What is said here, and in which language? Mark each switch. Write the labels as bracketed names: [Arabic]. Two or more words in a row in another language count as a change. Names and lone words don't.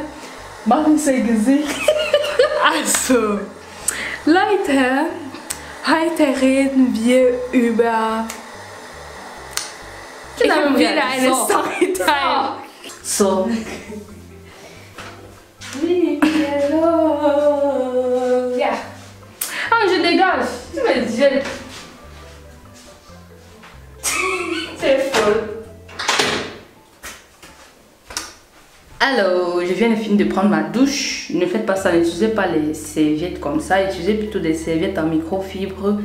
[German] Mach nicht sein Gesicht. Also, Leute, heute reden wir über... Ich habe wieder eine Storytime. So. Ja. [French] Ah, je dégage. Tu me dis. C'est folle. Alors, je viens de finir de prendre ma douche. Ne faites pas ça, n'utilisez pas les serviettes comme ça. Utilisez plutôt des serviettes en microfibre.